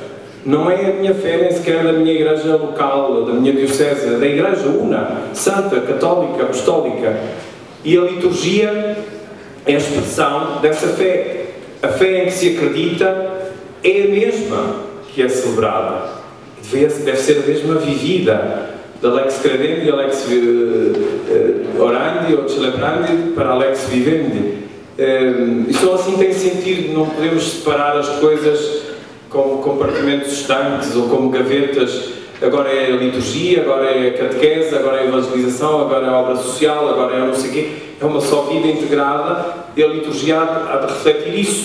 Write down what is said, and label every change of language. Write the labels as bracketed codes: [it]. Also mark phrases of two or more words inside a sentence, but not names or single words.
[pt] Não é a minha fé nem sequer da minha igreja local, da minha diocese, é da Igreja una, santa, católica, apostólica. E a liturgia é a expressão dessa fé. A fé em que se acredita é a mesma que é celebrada. Deve ser a mesma vivida. Da [la] lex credendi [pt] a [la] lex orandi [pt] ou celebrandi para a [la] lex vivendi. [pt] E só assim tem sentido. Não podemos separar as coisas como compartimentos estanques ou como gavetas. Agora é a liturgia, agora é a catequese, agora é a evangelização, agora é a obra social, agora é não sei o quê. É uma só vida integrada e a liturgia há de refletir isso.